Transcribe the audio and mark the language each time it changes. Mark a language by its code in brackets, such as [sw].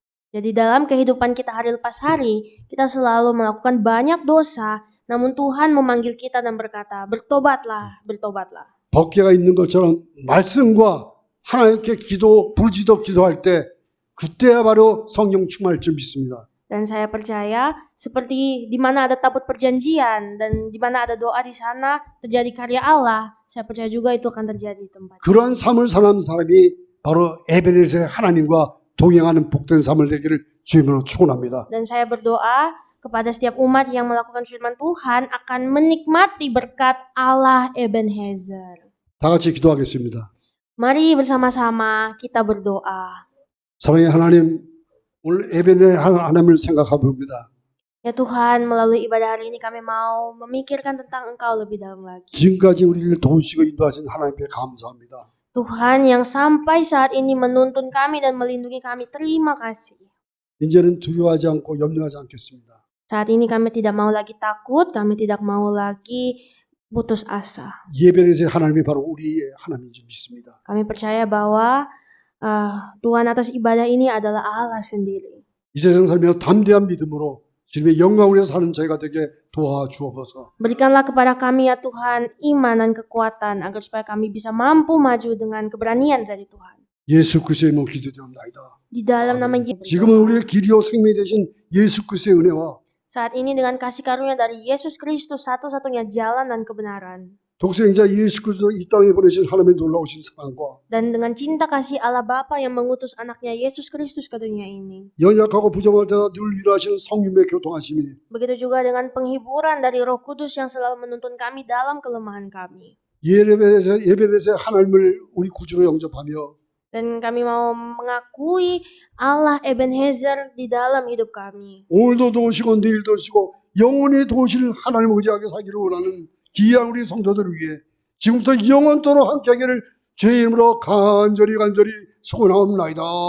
[id] jadi dalam kehidupan kita hari lepas hari, kita selalu melakukan banyak dosa, namun Tuhan memanggil kita dan berkata, bertobatlah, bertobatlah. [ko] 법궤가 있는 것처럼 말씀과 하나님께 부르짖어 기도할 때 그때야 바로 성령 충만할 줄 믿습니다. [id] Dan saya percaya seperti di mana ada tabut perjanjian dan di mana ada doa di sana terjadi karya Allah, saya percaya juga itu akan terjadi di tempat. [ko] 그러한 삶을 사는 사람이 바로 에베네셀의 하나님과 동행하는 복된 삶을 되기를 주님으로 축원합니다. [id] Dan saya berdoa kepada setiap umat yang melakukan firman Tuhan akan menikmati berkat Allah Ebenezer. [ko] 다 같이 기도하겠습니다. [id] Mari bersama-sama kita berdoa. [ko] 사랑의 하나님, 오늘 에베네셀 하나님을 생각해 봅니다. [id] Ya Tuhan, melalui ibadah hari ini kami mau memikirkan tentang Engkau lebih dalam lagi. [ko] 지금까지 우리를 도우시고 인도하신 하나님께 감사합니다. [id] Tuhan yang sampai saat ini menuntun kami dan melindungi kami, terima kasih. [ko] 이제는 두려워하지 않고 염려하지 않겠습니다. [id] Saat ini kami tidak mau lagi takut, kami tidak mau lagi putus asa. [ko] 예배에서 하나님이 바로 우리의 하나님인 줄 믿습니다. [id] Kami percaya bahwa Tuhan atas ibadah ini adalah Allah sendiri. [ko] 이 세상 살며 담대한 믿음으로 주님의 영광을 위해서 사는 저희가 되게 도와주옵소서. [id] Berikanlah kepada kami ya Tuhan iman dan kekuatan agar supaya kami bisa mampu maju dengan keberanian dari Tuhan. [ko] 예수 그리스도의 이름으로 기도드립니다. [id] Di dalam nama Yesus. [ko] 지금은 우리의 길이요 생명이 되신 예수 그리스도의 은혜와 [id] Saat ini dengan kasih karunia dari Yesus Kristus satu-satunya jalan dan kebenaran. [ko] 독생자 예수 그리스도 이 땅에 보내신 하나님의 놀라우신 사랑과 [id] Dan dengan cinta kasih Allah Bapa yang mengutus anaknya Yesus Kristus ke dunia ini. [ko] 연약하고 부정할 때다 늘 일하시는 성령의 교통하심이 [id] Begitu juga dengan penghiburan dari Roh Kudus yang selalu menuntun kami dalam kelemahan kami. [ko] 예배에서 하나님을 우리 구주로 영접하며 [id] Dan kami mau mengakui Allah Ebenezer di dalam hidup kami. [ko] 오늘도 도우시고 내일도 도우시고 영원히 도우실 하나님을 의지하게 살기를 원하는 귀한 우리 성도들을 위해 지금부터 영원토록 함께하기를 주의 이름으로 간절히 소원하옵나이다.